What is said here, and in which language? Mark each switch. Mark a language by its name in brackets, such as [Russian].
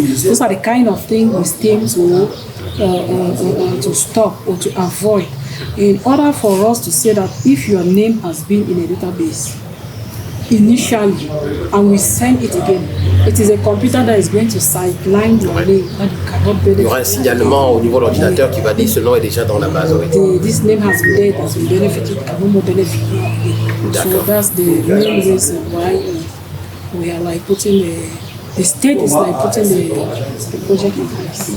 [English] Those are the kind of things we aim to stop or to avoid. In order for us to say that if your name has been in a database initially and we send it again, it is a computer that is going to sideline your name that you cannot benefit. [French] Il y aura un signalement au niveau de l'ordinateur qui va dire ce nom est déjà dans la base. Oui. [English] This name has been there, has been benefited, you cannot more benefit. So that's the main reason why we are like putting the state is like putting the project in place.